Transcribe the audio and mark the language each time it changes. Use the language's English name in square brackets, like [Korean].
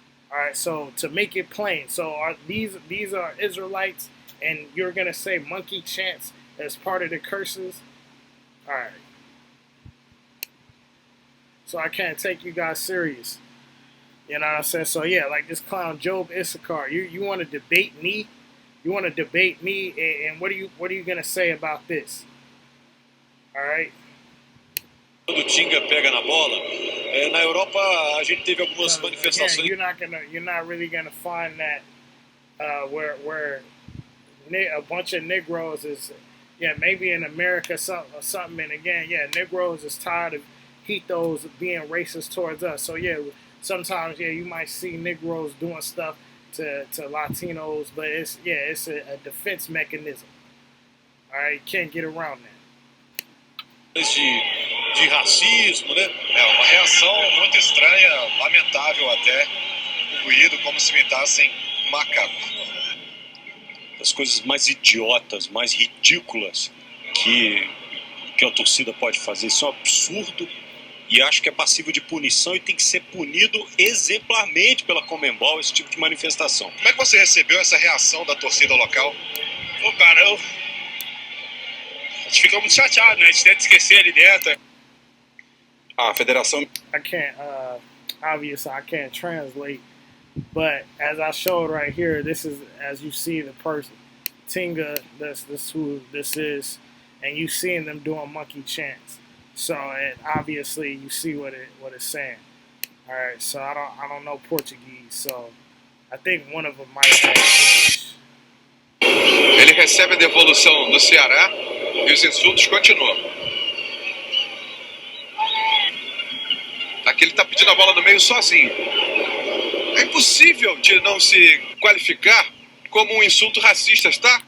[English] All right, so to make it plain, so these are Israelites, and you're gonna say monkey chants as part of the curses? All right. So I can't take you guys serious. You know what I'm saying? So yeah, like this clown Job Issachar, you want to debate me? You want to debate me? And what are you gonna say about this? All right. [Portuguese] Quando o Tinga pega na bola, na Europa a gente teve algumas manifestações. [English] Again, you're not really gonna find that where a bunch of Negroes is, maybe in America something. And again, Negroes is tired of T.O.Z being racist towards us. So sometimes you might see Negroes doing stuff to Latinos, but it's a defense mechanism. All right, you can't get around that. [Portuguese] De racismo, né? É uma reação muito estranha, lamentável até, o ruído como se imitassem macacos. As coisas mais idiotas, mais ridículas que a torcida pode fazer, isso é um absurdo e acho que é passível de punição e tem que ser punido exemplarmente pela Conmebol esse tipo de manifestação. Como é que você recebeu essa reação da torcida local? Pô, cara, a gente fica muito chateado, né? A gente tenta esquecer ali dentro. A federação... [English] I can't, obviously I can't translate, but as I showed right here, this is, as you see the person, Tinga, this who this is, and you seeing them doing monkey chants. So, and obviously you see what it's saying. All right, so I don't know Portuguese, so I think one of them might have English. [Portuguese] Ele recebe a devolução do Ceará e os insultos continuam. Aqui ele está pedindo a bola no meio sozinho. É impossível de não se qualificar como um insulto racista, tá?